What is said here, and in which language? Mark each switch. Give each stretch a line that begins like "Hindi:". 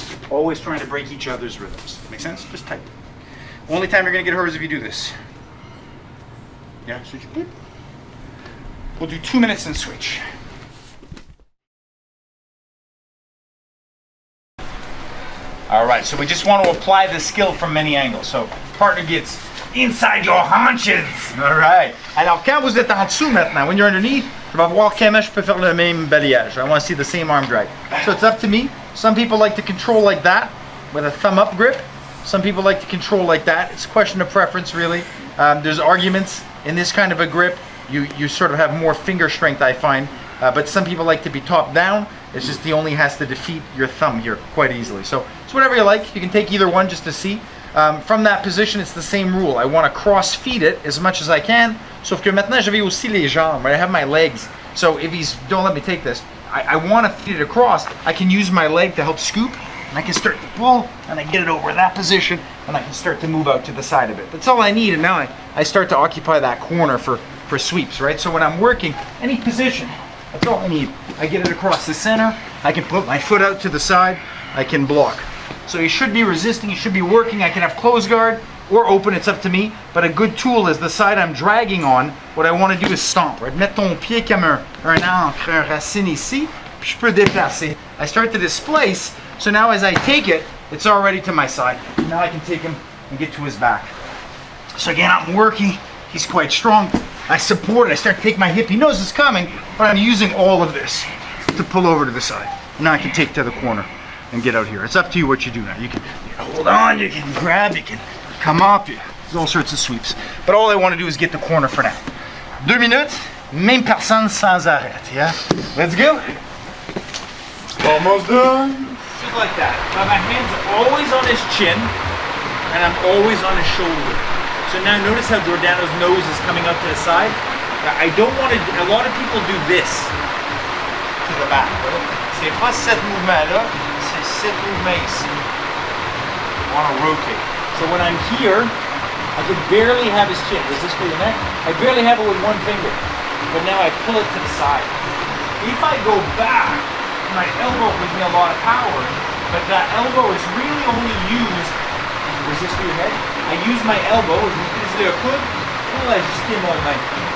English: Always trying to break each other's rhythms. Make sense? Just tight. Only time you're going to get hurt is if you do this. Yeah, switch. We'll do 2 minutes and switch. All right, so we just want to apply the skill from many angles. So partner gets inside your haunches. All right.
French: Alors, quand vous êtes en dessous maintenant,
English: when you're underneath,
French: je vais voir comment je peux faire le même balayage.
English: I want to see the same arm drag. So it's up to me. Some people like to control like that with a thumb up grip. Some people like to control like that. It's a question of preference, really. There's arguments in this kind of a grip. You sort of have more finger strength, I find. But some people like to be top down. It's just he only has to defeat your thumb here quite easily. So it's whatever you like. You can take either one just to see. From that position, it's the same rule. I want to cross feed it as much as I can.
French: Sauf que maintenant, j'avais aussi les jambes,
English: right? I have my legs. So if he's, don't let me take this. I want to feed it across. I can use my leg to help scoop, and I can start to pull, and I get it over that position, and I can start to move out to the side of it. That's all I need, and now I start to occupy that corner for sweeps, right? So when I'm working, any position, that's all I need. I get it across the center, I can put my foot out to the side, I can block. So you should be resisting, you should be working. I can have close guard or open, it's up to me. But a good tool is the side I'm dragging on. What I want to do is stomp, right?
French: Mettre ton pied comme un ancre, un racine ici, puis je peux déplacer.
English: I start to displace, so now as I take it, it's already to my side. Now I can take him and get to his back. So again, I'm working, he's quite strong. I support it, I start to take my hip, he knows it's coming, but I'm using all of this to pull over to the side. Now I can take to the corner and get out here. It's up to you what you do now. You can hold on, you can grab, you can come up, there's all sorts of sweeps. But all I want to do is get the corner for now.
French: 2 minutes, même personne sans arrêt, yeah?
English: Let's go. Almost done. Just like that. Now my hands are always on his chin, and I'm always on his shoulder. So now notice how Giordano's nose is coming out to the side. Now, I don't want to, a lot of people do this to the back.
French: C'est pas cet mouvement-là, c'est cet mouvement ici.
English: I want to rotate. So when I'm here, I can barely have his chin. Is this for your neck? I barely have it with one finger. But now I pull it to the side. If I go back, my elbow gives me a lot of power, but that elbow is really only used, resist your head, I use my elbow,
French: je utilise le coude pour ajuster mon main.